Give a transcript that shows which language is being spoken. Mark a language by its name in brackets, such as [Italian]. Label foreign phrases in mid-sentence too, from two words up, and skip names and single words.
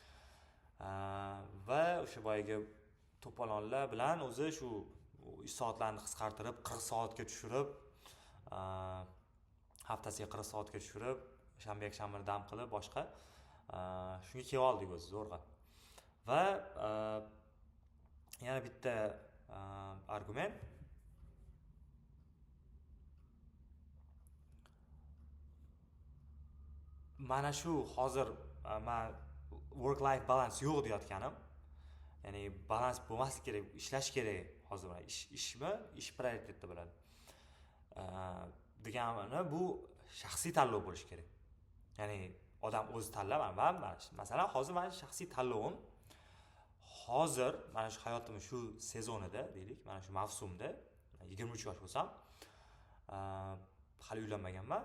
[Uzbek] Va o'sha boyagi to'polonlar bilan o'zi shu ish soatlarini qisqartirib, 40 soatga tushirib, haftasiga 40 soatga tushirib, shanba-yakshanbani dam qilib, boshqa shunga kelib oldik o'zi zo'rg'a. Va yana bitta argument, mana shu hozir men [English] work life balance [Uzbek] yo'q deyotganim, ya'ni balans bo'lmaslik kerak, ishlash kerak hozir. Ish prioritetda bo'ladi. Degani bu shaxsiy tanlov bo'lishi kerak. Ya'ni odam o'zi tanlab, masalan, hozir men shaxsiy tanlovim hozir mana shu hayotimning shu sezonida, deylik, mana shu mavsumda 23 yosh bo'lsam, hali uylanmaganman.